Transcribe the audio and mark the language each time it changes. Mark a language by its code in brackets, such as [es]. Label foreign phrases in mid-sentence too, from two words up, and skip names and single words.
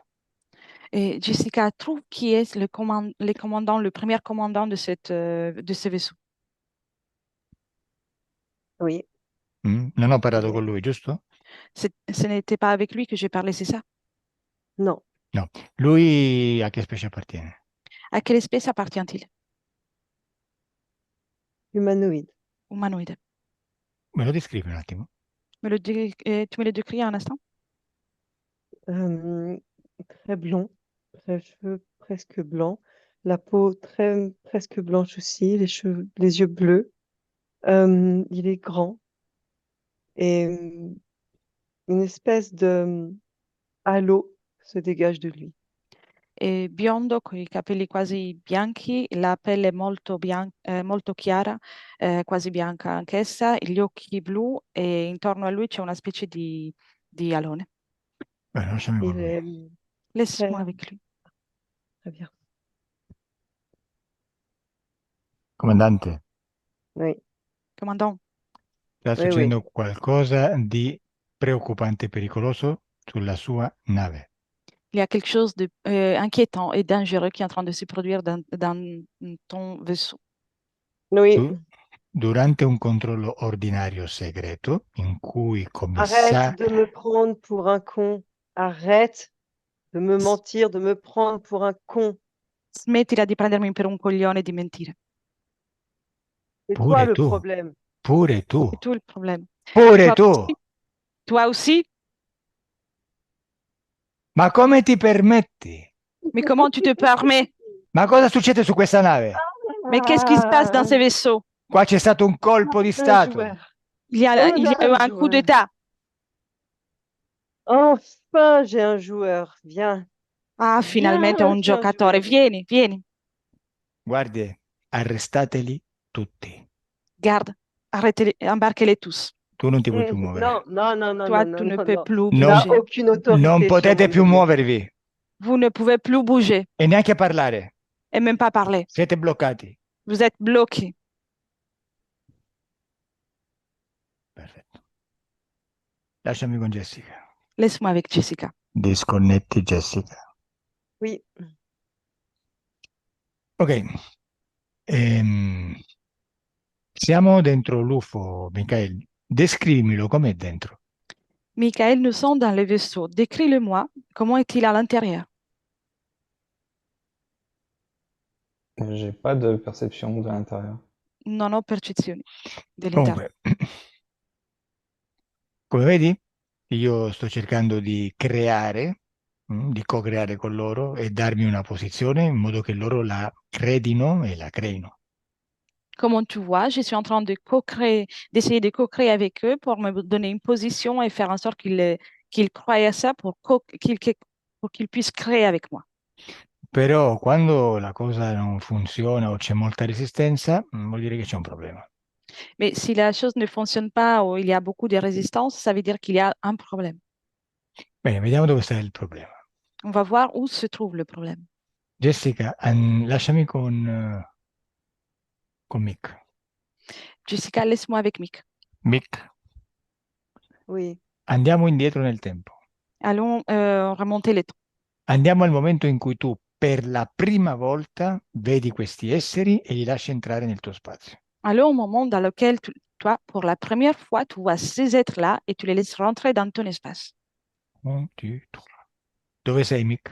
[fr] Et Jessica, trouve qui est le premier commandant de ce vaisseau. Oui, [it] Non ho parlato [fr] oui. [it] con lui, giusto? [fr] Ce n'était pas avec lui que j'ai parlé, c'est ça? Non, [it] No. Lui a che specie appartiene? [fr] À quelle espèce appartient-il? humanoïde. Humanoïde. [it] Me lo descrivi un attimo? [fr] Tu me le décris un instant? Euh, Très blond, très cheveux presque blancs, la peau très presque blanche aussi, les yeux bleus. Il est grand et une espèce de halo se dégage de lui. [it] È biondo con i capelli quasi bianchi, la pelle molto chiara, quasi bianca anch'essa, gli occhi blu e intorno a lui c'è una specie di alone. Beh, lasciami con [fr] Il [it] lui. [fr] est Laisse-moi très, avec lui. très bien. [it] Comandante, [fr] Oui, Commandant, [it] sta [fr] oui, oui. [it] succedendo qualcosa di preoccupante e pericoloso sulla sua nave. [fr] il y a quelque chose d'inquiétant et dangereux qui est en train de se produire dans ton vaisseau. Oui, [it] Durante un controllo ordinario segreto, in cui [fr] arrête de me prendre pour un con. Arrête de me mentir, de me prendre pour un con. [it] Smettila di prendermi per un coglione e di mentire. [fr] C'est toi [it] pure [fr] le [it] tu, [fr] problème. [it] pure tu, [fr] C'est tout le problème. [it] pure [fr] Toi [it] tu. [fr] aussi? Toi aussi? [it] Ma come ti permetti? [fr] Mais comment tu te permets? [it] Ma cosa succede su questa nave? [fr] Mais qu'est-ce qui se passe dans ces vaisseaux? [it] Qua c'è stato un colpo di [fr] Un [it] stato. [fr] joueur. Il y a eu un coup d'État. Enfin, j'ai un joueur. Viens. [it] Ah, finalmente un [fr] j'ai un [it] giocatore. [fr] joueur. [it] Vieni. Guardi, arrestateli tutti. [fr] Garde, arrêtez-les, embarquez-les tous. [it] Tu non ti puoi più muovere. [fr] Non, Toi, non, tu ne non, peux non. plus Tu n'as bouger. aucune autorité [it] Non [fr] sur [it] potete [fr] mon [it] più [fr] navire. [it] muovervi [fr] Vous ne pouvez plus bouger [it] e neanche parlare. [fr] et même pas parler. [it] Siete bloccati. [fr] Vous êtes bloqués. [it] Perfetto. Lasciami con Jessica. [fr] Laisse-moi avec Jessica. [it] Disconnetti Jessica. [fr] Oui. Ok. [it] Siamo dentro l'UFO, Michael. Descrivimelo com'è dentro. [fr] Michael, nous sommes dans le vaisseau. Décris-le-moi. Comment est-il à l'intérieur? J'ai pas de perception de l'intérieur. [it] Non ho percezione dell'interno. Comunque, come vedi, io sto cercando di creare, di co-creare con loro e darmi una posizione in modo che loro la credino e la creino. [fr] Comme tu vois, je suis en train de co-créer, d'essayer de co-créer avec eux pour me donner une position et faire en sorte qu'ils croient à ça pour qu'ils puissent créer avec moi. [it] Però quando la cosa non funziona o c'è molta resistenza, vuol dire che c'è un problema. [fr] Mais si la chose ne fonctionne pas ou il y a beaucoup de résistance, ça veut dire qu'il y a un problème. [it] Bene, vediamo dove sta il problema. [fr] On va voir où se trouve le problème. [it] Jessica, lasciami con Mick. [fr] Jessica, laisse-moi avec Mick. [it] Mick, [fr] Oui. [it] andiamo indietro nel tempo. [fr] Allons remonter les temps. [it] Andiamo al momento in cui tu per la prima volta vedi questi esseri e li lasci entrare nel tuo spazio. [fr] Allons au moment dans lequel toi, pour la première fois, tu vois ces êtres-là et tu les laisses rentrer dans ton espace. [it] 1, 2, 3. Dove sei, Mick?